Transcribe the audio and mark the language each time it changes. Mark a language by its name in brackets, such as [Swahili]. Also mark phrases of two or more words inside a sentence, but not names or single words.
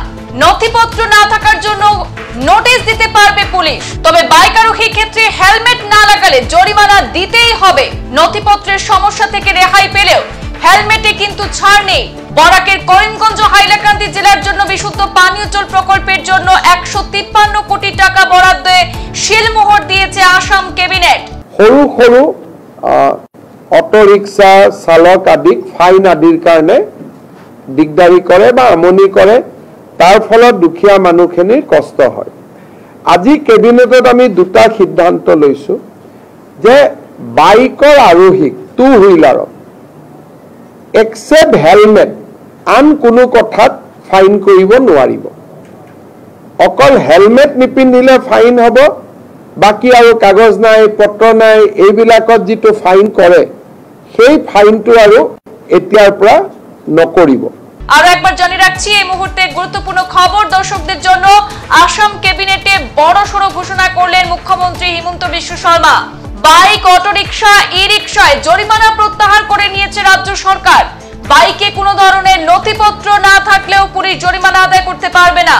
[Bangla] নথিপত্র না থাকার জন্য নোটিশ দিতে পারবে পুলিশ, তবে বাইক আরোহীর ক্ষেত্রে হেলমেট না লাগালে জরিমানা দিতেই হবে। নথিপত্রের সমস্যা থেকে রেহাই পেলেও হেলমেটে কিন্তু ছাড় নেই। বরাকের করিমগঞ্জ হাইলাকান্দি জেলার জন্য বিশুদ্ধ পানীয় জল প্রকল্পের জন্য 153 কোটি টাকা বরাদ্দে শিলমোহর দিয়েছে আসাম ক্যাবিনেট। [Assamese] সৰু সৰু অটোরিক্সা চালক আদিক ফাইন আদিৰ কাৰণে দিগদাৰি কৰে বা আমনি কৰে, তাৰ ফলত দুখীয়া মানুহখিনিৰ কষ্ট হয়। আজি কেবিনেটত আমি দুটা সিদ্ধান্ত লৈছো যে বাইকৰ আৰোহীক [English] two wheeler except helmet [Assamese] আন কোনো কথাত ফাইন কৰিব নোৱাৰিব। অকল হেলমেট নিপিন্ধিলে ফাইন হ'ব, বাকি আৰু কাগজ নাই, পত্ৰ নাই, এইবিলাকত যিটো ফাইন কৰে সেই ফাইনটো আৰু এতিয়াৰ পৰা নকৰিব। [Bangla] আর একবার জানিয়ে রাখছি, এই মুহূর্তে গুরুত্বপূর্ণ খবর দর্শকদের জন্য। আসাম ক্যাবিনেটে বড়সড় ঘোষণা করলেন মুখ্যমন্ত্রী হিমন্ত বিশ্ব শর্মা। বাইক, অটোরিকশা, ই-রিকশায় জরিমানা প্রত্যাহার করে নিয়েছে রাজ্য সরকার। বাইকে কোনো ধরনের নথিপত্র না থাকলেও পুলিশ জরিমানা আদায় করতে পারবে না।